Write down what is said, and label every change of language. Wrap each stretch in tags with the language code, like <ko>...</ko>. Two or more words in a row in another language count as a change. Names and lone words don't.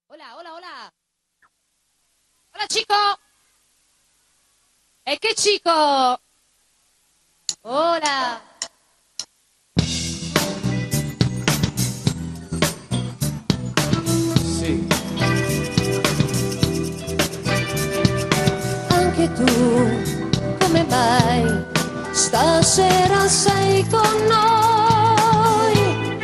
<es>hola, hola. Hola, chico. Es que chico. Hola.</es> <it>Sì. Anche tu, come mai stasera sei con noi?</it>